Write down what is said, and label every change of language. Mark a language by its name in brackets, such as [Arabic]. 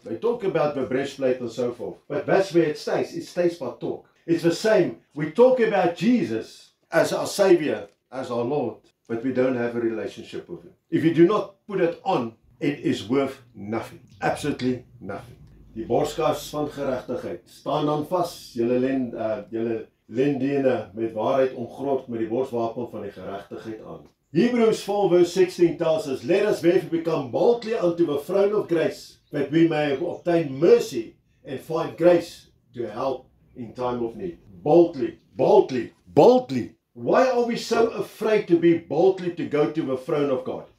[English] They talk about the breastplate and so forth. But that's where it stays. It stays by talk. It's the same. We talk about Jesus as our Savior, as our Lord, but we don't have a relationship with Him. If you do not put it on, it is worth nothing. Absolutely nothing. [Afrikaans] Die borskas van geregtigheid. Staan dan vas, julle lendene met waarheid omgrond met die borswapen van die geregtigheid aan. [English] Hebrews 4 verse 16 tells us, let us therefore become boldly unto the throne of grace, that we may obtain mercy and find grace to help in time of need. Boldly, boldly, boldly. Why are we so afraid to be boldly to go to the throne of God?